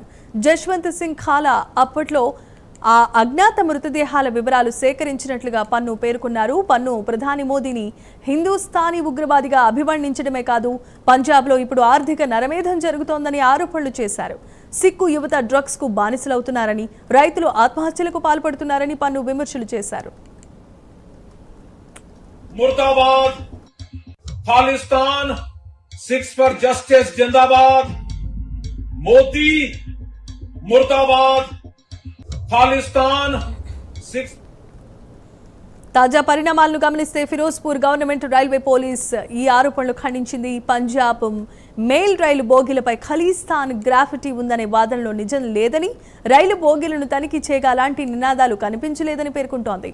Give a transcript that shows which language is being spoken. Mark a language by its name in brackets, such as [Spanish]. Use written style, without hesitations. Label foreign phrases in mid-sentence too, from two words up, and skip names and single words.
[Telugu] జస్వంత్ సింగ్ ఖాలా అప్పట్లో ఆ అజ్ఞాత మృతదేహాల వివరాలు సేకరించినట్లుగా పన్ను పేర్కొన్నారు. పన్ను ప్రధాని మోదీని హిందూస్థానీ ఉగ్రవాదిగా అభివర్ణించడమే కాదు, పంజాబ్లో ఇప్పుడు ఆర్థిక నరమేధం జరుగుతోందని ఆరోపణలు చేశారు. సిక్కు యువత డ్రగ్స్ కు బానిసలవుతున్నారని, రైతులు ఆత్మహత్యలకు పాల్పడుతున్నారని పన్ను విమర్శలు చేశారు. [Hindi] मुर्दाबाद, खालिस्तान 6 for Justice जिंदाबाद, मोदी मुर्दाबाद। खालिस्तान 6 [Telugu] తాజా పరిణామాలను గమనిస్తే ఫిరోజ్పూర్ గవర్నమెంట్ రైల్వే పోలీస్ ఈ ఆరోపణలు ఖండించింది. పంజాబ్ మెయిల్ రైలు బోగీలపై ఖలిస్తాన్ గ్రాఫిటీ ఉందనే వాదనలో నిజం లేదని, రైలు బోగీలను తనిఖీ చేయగా అలాంటి నినాదాలు కనిపించలేదని పేర్కొంటోంది.